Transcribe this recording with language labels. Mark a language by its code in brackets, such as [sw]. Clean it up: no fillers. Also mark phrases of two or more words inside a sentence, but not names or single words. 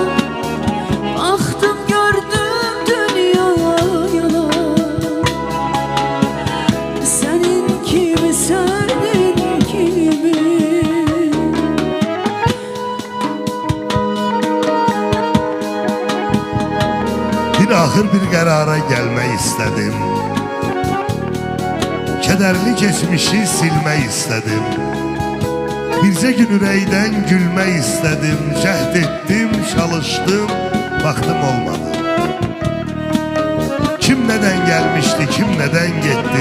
[tr] Baktım gördüm dünyalar, senin gibi, senin gibi. [az] Bir axır bir qərara gəlmək istədim, kədərli keçmişi silmək istədim. Bircə gün ürəkdən gülmək istədim, cəhd etdim, çalışdım, vaxtım olmadı. Kim nədən gəlmişdi, kim nədən getdi?